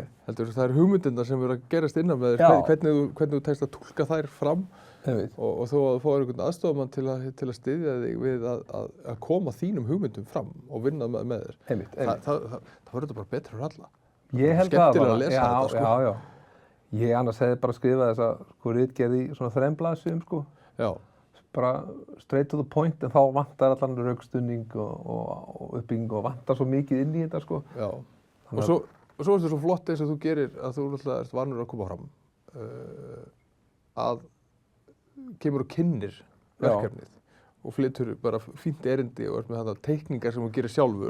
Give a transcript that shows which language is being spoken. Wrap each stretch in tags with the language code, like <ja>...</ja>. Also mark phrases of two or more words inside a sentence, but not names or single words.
<is>Heldur það er hugmyndirnar sem verður að gerast innan með þér, hvernig þú tekst að túlka þær fram og þó að þú fáir einhvern aðstofamann til að styðja þig við að koma þínum hugmyndum fram og vinna með þér. Það verður bara betra fyrir alla. Ég held það bara. Já. Ég annars hefði bara skrifað þessa ritgerð í svona 3 blaðsíðum sko. Já. Bara</is> <en>straight to the point</en> <is>en þá vantar allan rökstuðning og uppbygging og vantar svo mikið inn í þetta sko. Já. Og svo er þetta svo flott eins og þú gerir að þú náttúrulega ert vanur að koma fram að kemur og kynnir verkefnið. Og flytur bara fínt erindi og ert með þetta teikningar sem þú gerir sjálfur.</is>